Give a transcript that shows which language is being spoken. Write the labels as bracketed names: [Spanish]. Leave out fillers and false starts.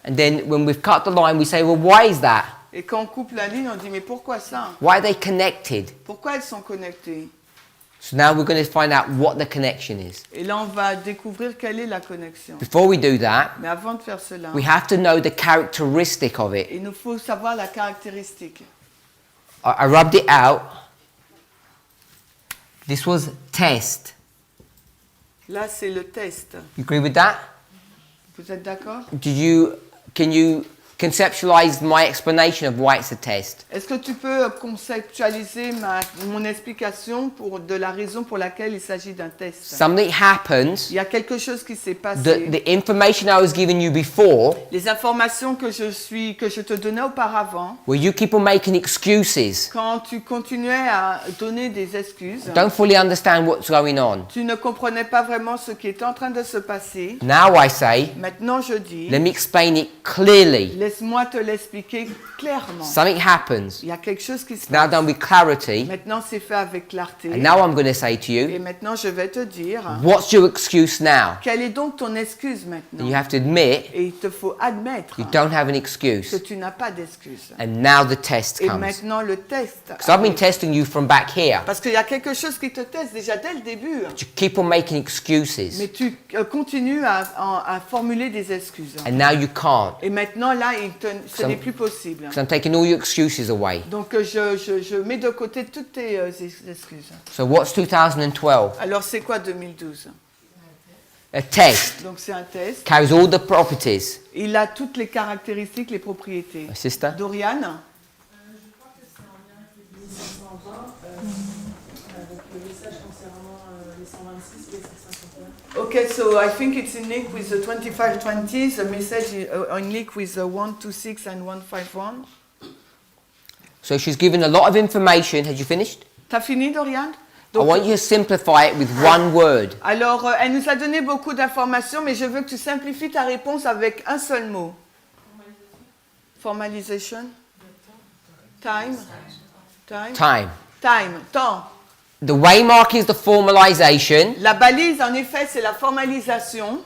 [English] and then when we've cut the line, we say, well, why is that? [French] Et quand on coupe la ligne, on dit mais pourquoi ça? [English] Why are they connected? [French] Pourquoi elles sont connectées? [English] So now we're going to find out what the connection is. [French] Et là, on va découvrir quelle est la connexion. [English] Before we do that, [French] Mais avant de faire cela, [English] we have to know the characteristic of it. [French] il nous faut savoir la caractéristique. [English] I rubbed it out. This was test. [French] Là, c'est le test. [English] You agree with that? [French] Vous êtes d'accord? [English] Can you conceptualize my explanation of why it's a test? [French] Est-ce que tu peux conceptualiser mon explication de la raison pour laquelle il s'agit d'un test? [English] Something happens. [French] Il y a quelque chose qui s'est passé. [English] The information I was giving you before, [French] Les informations que je te donnais auparavant, [English] where you keep on making excuses, [French] quand tu continuais à donner des excuses, [English] don't fully understand what's going on. [French] tu ne comprenais pas vraiment ce qui était en train de se passer. [English] Now I say, [French] Maintenant, je dis, [English] let me explain it clearly. [French] laisse-moi te l'expliquer clairement. [English] Something happens. [French] Il y a quelque chose qui se [English] It's now [French] passe. [English] done with clarity. [French] Maintenant, c'est fait avec clarté. [English] And now I'm going to say to [French] Et [English] you, [French] maintenant, je vais te dire, [English] what's your excuse now? [French] quelle est donc ton excuse [English] And [French] maintenant? [English] you have to admit [French] Et il te faut admettre [English] you don't have an [French] que [English] excuse. [French] tu n'as pas d'excuse. [English] And now the test [French] Et [English] comes. [French] maintenant, le test. [English] Because I've been testing you from back here. [French] Parce qu'il y a quelque chose qui te teste déjà dès le début. [English] You keep on making excuses. [French] Mais tu continues à formuler des excuses. [English] And now you can't. [French] Et maintenant, là, ce [English] Some- [French] n'est plus possible. [English] Because I'm taking all your excuses away. [French] Donc, je mets de côté toutes tes excuses. [English] So what's 2012? [French] Alors, c'est quoi 2012? [English] A test. [French] Donc, c'est un test. [English] Carries all the properties. [French] Il a toutes les caractéristiques, les propriétés. [English] My sister? Dorian? [French] Je crois que c'est en lien avec les 1520, avec le message concernant les 126 et les 151. [English] Okay, so I think it's in link with the 2520. The message is in link with the 126 and 151. So she's given a lot of information. Had you finished? [French] T'as fini, Dorian? [English] I want you to simplify it with one word. [French] Alors, elle nous a donné beaucoup d'informations, mais je veux que tu simplifies ta réponse avec un seul mot. [English] Formalization. Time. Time. Time. Time. Temps. The waymark is the formalization. [French] La balise, en effet, c'est la formalisation.